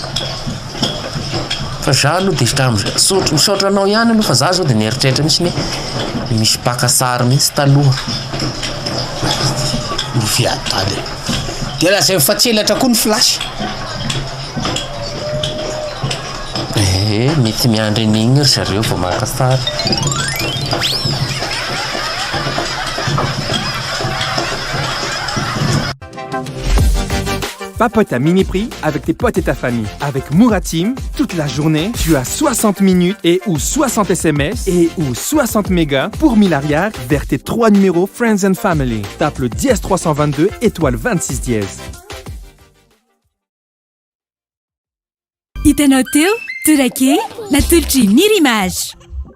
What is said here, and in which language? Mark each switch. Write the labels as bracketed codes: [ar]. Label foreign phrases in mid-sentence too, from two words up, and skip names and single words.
[mg] fa za aloha de tramizay misaotra anao ihany aloha fa za zao de nieritreritra mihitsy ny misy mpaka sary mihitsy taloha miviadady de lazay mifatselatra koa ny flasy mety miandry an'igny ry zareo vao maka sary [fr] Papote à mini prix avec tes potes et ta famille. Avec Mouratim, toute la journée, tu as 60 minutes et ou 60 SMS et ou 60 mégas pour 1000 arrières vers tes 3 numéros [en] Friends and Family. [fr] Tape le dièse 322 étoile 26 dièse. [mg] Hitanao teo Torak'Hehy natolotra niry image